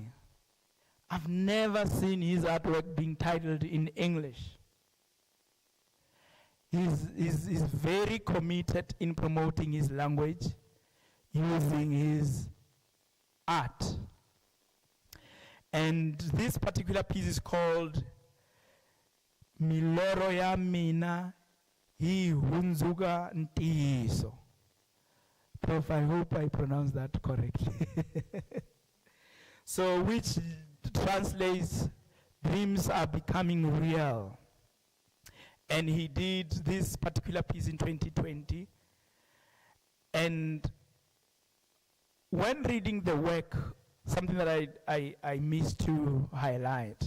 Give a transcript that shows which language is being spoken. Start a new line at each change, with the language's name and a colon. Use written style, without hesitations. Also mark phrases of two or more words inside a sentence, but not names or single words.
English: I've never seen his artwork being titled in English. He's very committed in promoting his language, using his art. And this particular piece is called
Tsonga: Miloro ya mina hi hunzuka ntiso.
English: Prof, I hope I pronounced that correctly. So, which translates, dreams are becoming real. And he did this particular piece in 2020. And when reading the work, something that I missed to highlight.